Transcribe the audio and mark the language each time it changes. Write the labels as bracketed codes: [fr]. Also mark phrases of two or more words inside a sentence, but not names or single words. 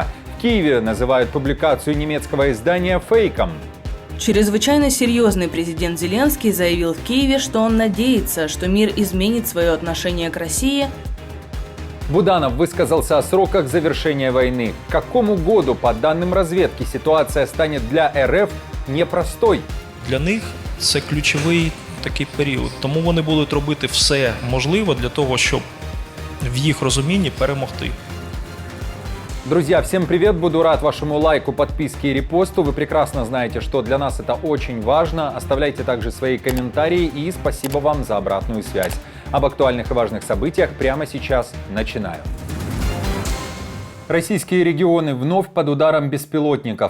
[ru] В Киеве называют публикацию немецкого издания фейком. Чрезвычайно серьезный президент Зеленский заявил в Киеве, что он надеется, что мир изменит свое отношение к России. Буданов высказался о сроках завершения войны. К какому году, по данным разведки, [uk] ситуація стане для РФ непростой? Для них це ключовий такий період. Тому вони будуть робити все можливе для того, щоб в їх розумінні перемогти. [ru] Друзья, всем привет! Буду рад вашему лайку, подписке и репосту. Вы прекрасно знаете, что для нас это очень важно. Оставляйте также свои комментарии и спасибо вам за обратную связь. Об актуальных и важных событиях прямо сейчас начинаю. Российские регионы вновь под ударом беспилотников.